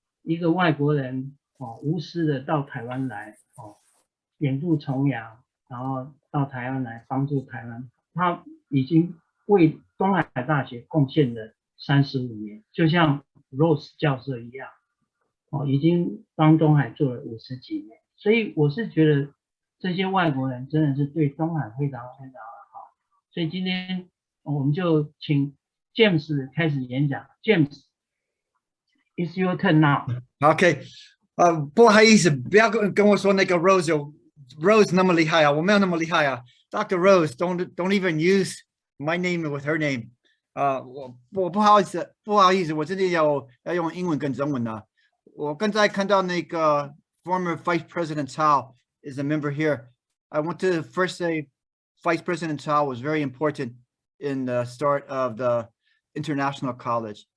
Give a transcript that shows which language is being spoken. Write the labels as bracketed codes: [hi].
[zh] 一个外国人无私的到台湾来远渡重洋，然后到台湾来帮助台湾，他已经为东海大学贡献了35年，就像 Rose 教授一样，已经帮东海做了50几年，所以我是觉得这些外国人真的是对东海非常非常的好，所以今天我们就请 James 开始演讲。 [en] James，it's your turn now. [zh] OK，不好意思，不要跟我说那个 Rose 那么厉害啊，我没有那么厉害啊。 [en] Dr. Rose, don't even use my name with her name. [zh] 我不好意思，我真的要用英文跟中文的。我刚才看到那个 [en] former Vice President Cao is a member here. I want to first say Vice President Cao was very important in the start of the international college.